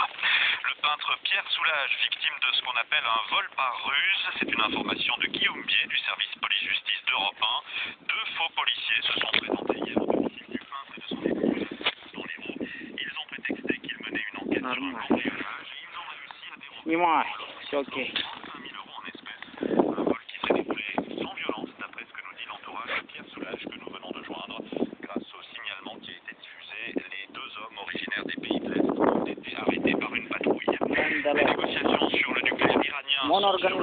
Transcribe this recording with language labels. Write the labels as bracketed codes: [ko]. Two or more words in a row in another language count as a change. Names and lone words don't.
[fr] Le peintre Pierre Soulage, victime de ce qu'on appelle un vol par ruse, c'est une information de Guillaume Bier du service police-justice d'Europe 1. 2 faux policiers se sont présentés hier au domicile du peintre et de son épouse dans l'Hérault. Ils ont prétexté qu'ils menaient une enquête sur un cambriolage et ils ont réussi à dérober [ru] Снимай, все окей. [fr] 35 000 € en espèces. Un vol qui s'est déroulé sans violence, d'après ce que nous dit l'entourage de Pierre Soulage que nous venons de joindre. Grâce au signalement qui a été diffusé, les 2 hommes originaires des pays de l'Est ont été arrêtés par une patrouille. Les négociations sur le nucléaire iranien Mon sont sur le point